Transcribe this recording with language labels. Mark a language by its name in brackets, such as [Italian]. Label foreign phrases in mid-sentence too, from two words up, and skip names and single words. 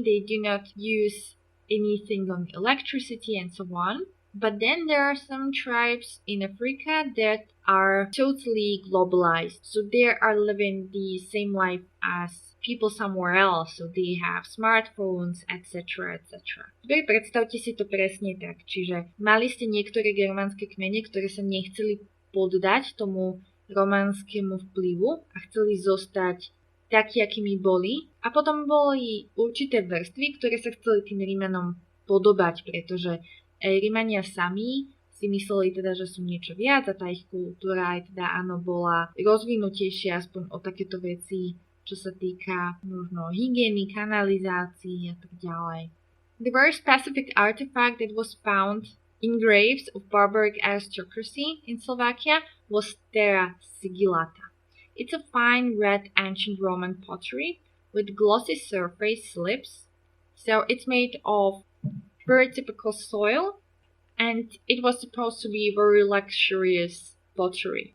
[English] They do not use anything on electricity and so on. But then there are some tribes in Africa that are totally globalized. So they are living the same life as people somewhere else. So they have smartphones, etc., etc. [Slovak] Predstavte si to presne tak. Čiže mali ste niektoré germánske kmene, ktoré sa nechceli poddať tomu románskému vplyvu a chceli zostať takí, akými boli. A potom boli určité vrstvy, ktoré sa chceli tým Rímanom podobať, pretože Rímania sami si mysleli teda, že sú niečo viac a tá ich kultúra aj teda áno bola rozvinutejšia aspoň o takéto veci, čo sa týka možno hygieny, kanalizácií a tak ďalej. [English] The very specific artifact that was found in graves of barbaric aristocracy in Slovakia was Terra Sigillata. It's a fine red ancient Roman pottery with glossy surface slips. So it's made of very typical soil and it was supposed to be very luxurious pottery.